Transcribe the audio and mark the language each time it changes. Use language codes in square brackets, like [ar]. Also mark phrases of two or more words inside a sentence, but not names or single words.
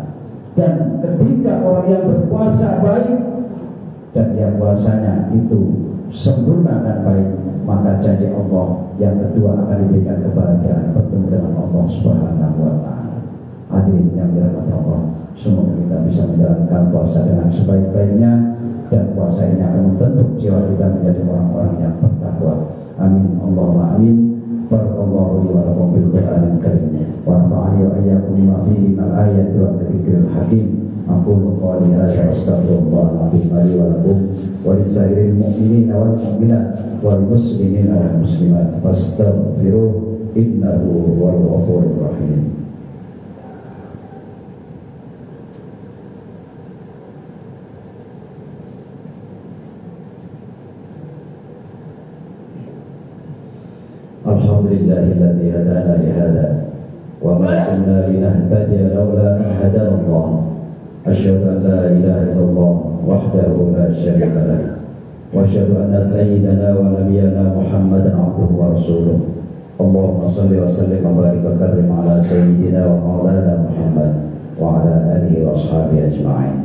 [id] Dan ketika orang yang berpuasa baik dan dia puasanya itu sempurna dan baik, maka janji Allah yang kedua akan diberikan kebahagiaan bertemu dengan [ar] الله سبحانه وتعالى. [id] Hadirin yang dirahmati Allah, semoga kita bisa menjalankan puasa dengan sebaik-baiknya, dan puasa ini akan membentuk jiwa kita menjadi orang-orang yang bertakwa. [ar] آمين اللهم آمين. بارك الله لي ولكم بالقرآن الكريم ونفعني وإياكم بما فيه من الآيات والذكر الحكيم. أقول قولي هذا وأستغفر الله لي ولكم ولسائر المؤمنين والمؤمنات والمسلمين والمسلمات فاستغفروه إنه هو الغفور الرحيم. الحمد لله الذي هدانا لهذا وما كنا لنهتدي لولا أن هدانا الله. أشهد أن لا إله إلا الله وحده لا شريك له وأشهد أن سيدنا ونبينا محمدا عبده ورسوله. اللهم صل وسلم وبارك وكرم على سيدنا ومولانا محمد وعلى آله وأصحابه أجمعين.